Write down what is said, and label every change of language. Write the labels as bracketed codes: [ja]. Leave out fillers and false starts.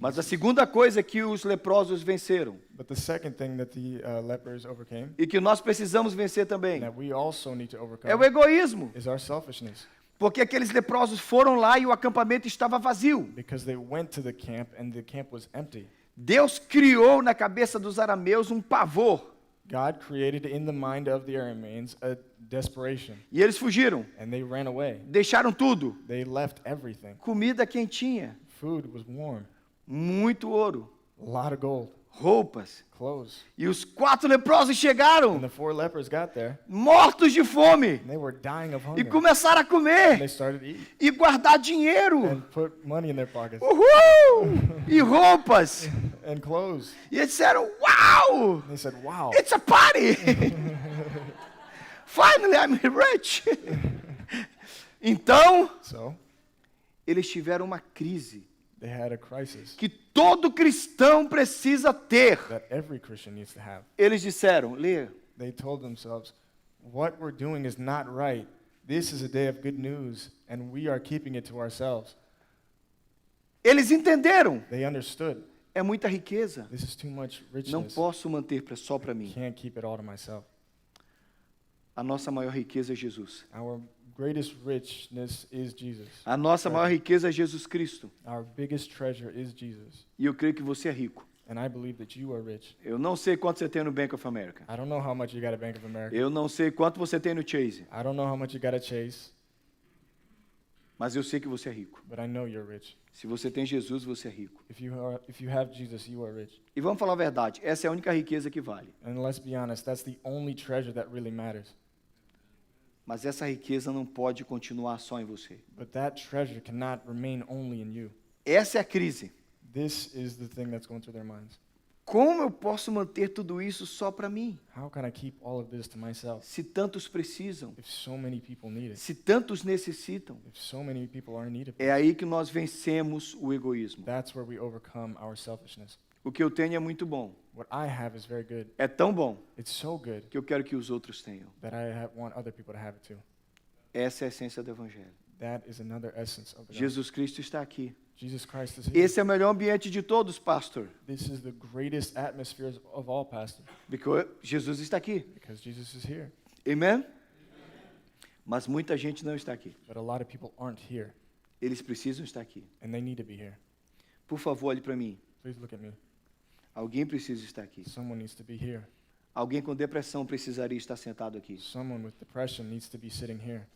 [pt] Mas a segunda coisa que os leprosos venceram [en] But the second thing that the lepers overcame, [pt] e que nós precisamos vencer também [en] that we also need to [pt] é o [en] overcome, [pt] egoísmo. [en] is our selfishness. [pt] Porque aqueles leprosos foram lá e o acampamento estava vazio. [en] Because they went to the camp and the camp was empty. [pt] Deus criou na cabeça dos arameus um pavor [en] God created in the mind of the Arameans a desperation, [pt] e eles fugiram. [en] and they ran away. [pt] Deixaram tudo. [en] They left everything. [pt] Comida quentinha, [en] Food was warm, [pt] muito ouro, [en] a lot of gold, [pt] roupas. [en] clothes. [pt] E os 4 leprosos [en] And [pt] chegaram, [en] the 4 lepers got there, [pt] mortos de fome, [en] and they were dying of [pt] e [en] hunger. [pt] começaram a [en] And [pt] comer [en] they started eating [pt] e guardar dinheiro. [en] and put money in their pockets [pt] Uhul! E roupas. [en] and clothes. [pt] E eles disseram, uau! [en] And they said, wow, It's a party! Finally I'm rich! Então, so [pt] eles tiveram uma crise [en] they had a crisis [pt] que todo cristão precisa ter. [en] that every Christian needs to have. [pt] Eles disseram, Lê, [en] They told themselves, what we're doing is not right. This is a day of good news, and we are keeping it to ourselves. [pt] eles entenderam. [en] They understood, [pt] É muita riqueza. [en] this is too much [pt] Não [en] richness. [pt] posso manter só para mim. [en] Can't keep it all to myself. [pt] A nossa maior riqueza é Jesus. [en] Our greatest richness is Jesus. [pt] A nossa maior riqueza é Jesus Cristo. [en] Our biggest treasure is Jesus. [pt] E eu creio que você é rico. [en] And I believe that you are rich. [pt] Eu não sei quanto você tem no Bank of America. [en] I don't know how much you got at Bank of America. [pt] Eu não sei quanto você tem no Chase. [en] I don't know how much you got at Chase, [pt] Mas eu sei que você é rico. [en] but I know you're rich. [pt] Se você tem Jesus, você é rico. [en] If you have Jesus, you are rich. [pt] E vamos falar a verdade, essa é a única riqueza que vale. [en] And let's be honest, that's the only treasure that really matters. [pt] Mas essa riqueza não pode continuar só em você. [en] But that treasure cannot remain only in you. [pt] Essa é a crise. [en] This is the thing that's going through their minds. [pt] Como eu posso manter tudo isso só para mim? [en] How can I keep all of this to myself [pt] Se tantos precisam, [en] if so many people need it? [pt] se tantos necessitam. [en] If so many people are in need of [pt] É aí que nós vencemos o egoísmo. [en] That's where we overcome our selfishness. [pt] O que eu tenho é muito bom. [en] What I have is very good. [pt] É tão bom [en] It's so good [pt] que eu quero que os outros tenham. [en] that I want other people to have it too. [pt] Essa é a essência do Evangelho. [en] That is another essence of the gospel. [pt] Jesus Cristo está aqui. [en] Jesus Christ is here. [pt] Esse é o melhor ambiente de todos, pastor. [en] This is the greatest atmosphere of all, Pastor, [pt] Porque Jesus está aqui. [en] because Jesus is here. Amen? [pt] Mas muita gente não está aqui. [en] But a lot of people aren't here, [pt] Eles precisam estar aqui. [en] and they need to be here. [pt] Por favor, olhe para mim. [en] Please look at me. [pt] Alguém precisa estar aqui. [en] Someone needs to be here. [pt] Alguém com depressão precisaria estar sentado aqui. [en] Someone with depression needs to be sitting here.